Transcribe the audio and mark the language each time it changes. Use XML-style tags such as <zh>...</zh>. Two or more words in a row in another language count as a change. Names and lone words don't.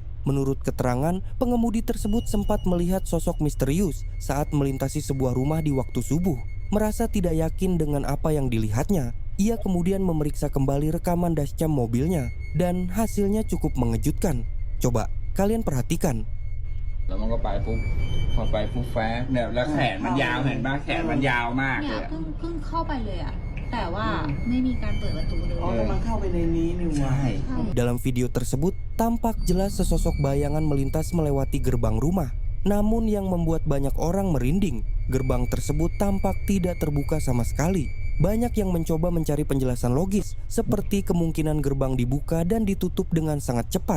<id>Menurut keterangan, pengemudi tersebut sempat melihat sosok misterius saat melintasi sebuah rumah di waktu subuh. Merasa tidak yakin dengan apa yang dilihatnya, ia kemudian memeriksa kembali rekaman dashcam mobilnya dan hasilnya cukup mengejutkan. Coba kalian perhatikan.</id> <th>แล้วมันก็ไปปุ๊บพอไปปุ๊บแฟบเนี่ยแล้วแขนมันยาวเห็นป่ะแขนมันยาวมาก เนี่ เลย ยอะ เพิ่งเข้าไปเลยอะแต่ว่าไม่มีการเปิดประตูเลย อ๋อแล้วมันเข้าไปในนี้นี่หว่า</th> <id>Dalam video tersebut, tampak jelas sesosok bayangan melintas melewati gerbang rumah. Namun yang membuat banyak orang merinding, gerbang tersebut tampak tidak terbuka sama sekali. Banyak yang mencoba mencari penjelasan logis, seperti kemungkinan gerbang dibuka dan ditutup dengan sangat cepat.</id>